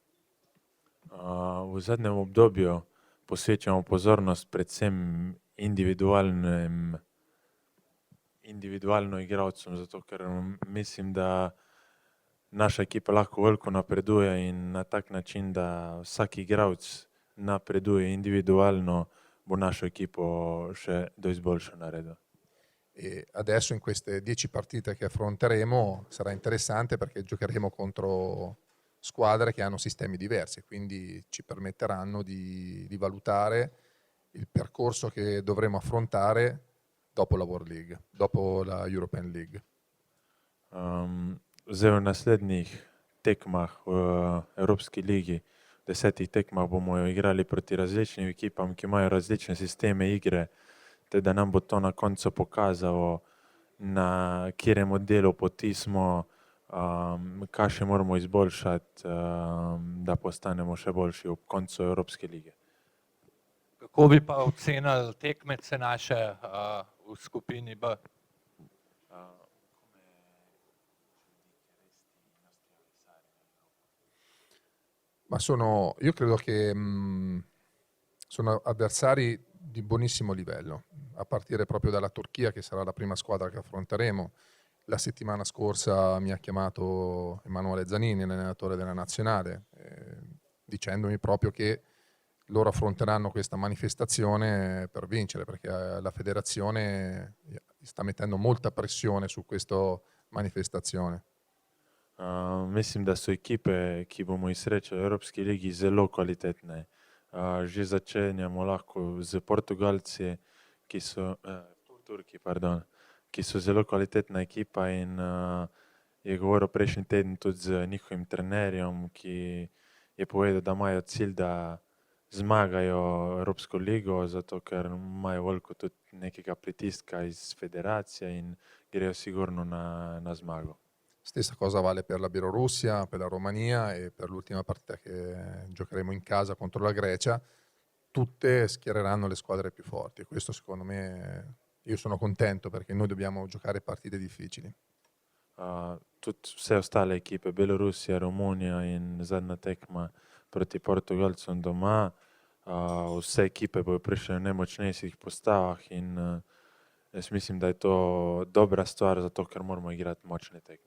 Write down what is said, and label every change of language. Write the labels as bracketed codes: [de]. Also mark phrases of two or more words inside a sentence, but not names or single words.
[sl] V zadnjem obdobju posvečamo pozornost predvsem individualno igralcem, zato ker mislim, da naša ekipa lahko veliko napreduje in na tak način, da vsak igralec napreduje individualno, bo našo ekipo še do izboljša naredil. [it] E adesso in queste 10 partite che affronteremo sarà interessante perché giocheremo contro squadre che hanno sistemi diversi, quindi ci permetteranno di valutare il percorso che dovremo affrontare dopo la World League, dopo la European League. [sl] Zdaj v naslednjih tekmah v Evropski ligi, 10 tekmah bomo igrali proti različnim ekipam, ki imajo različne sisteme igre, te da nam bo to na koncu pokazalo, na katerem delu poti smo, kaj še moramo izboljšati, da postanemo še boljši ob koncu Evropske lige. Kako bi pa ocenili tekmece naše v skupini B? [it] Ma io credo che sono avversari di buonissimo livello, a partire proprio dalla Turchia, che sarà la prima squadra che affronteremo. La settimana scorsa mi ha chiamato Emanuele Zanini, l'allenatore della nazionale, dicendomi proprio che loro affronteranno questa manifestazione per vincere, perché la federazione sta mettendo molta pressione su questa manifestazione. [sl] Mislim, da so ekipe, ki bomo jih srečali v Evropski ligi, zelo kvalitetne. Že začenjamo lahko z Portugalci, Turki, ki so zelo kvalitetna ekipa in je govoril prejšnji teden tudi z njihovim trenerjem, ki je povedal, da imajo cilj, da zmagajo Evropsko ligo, zato ker imajo veliko tudi nekega pritiska iz federacije in grejo sigurno na zmago. [it] Stessa cosa vale per la Bielorussia, per la Romania e per l'ultima partita che giocheremo in casa contro la Grecia. Tutte schiereranno le squadre più forti. Questo secondo me, io sono contento perché noi dobbiamo giocare partite difficili. [sl] Tudi vse ostale ekipe, Belorusija, Romunija in zadnja tekma proti Portugalcem doma. Vse ekipe bojo prišle na najmočnejših postavah in jaz mislim, da je to dobra stvar, zato ker moramo igrati močne tekme.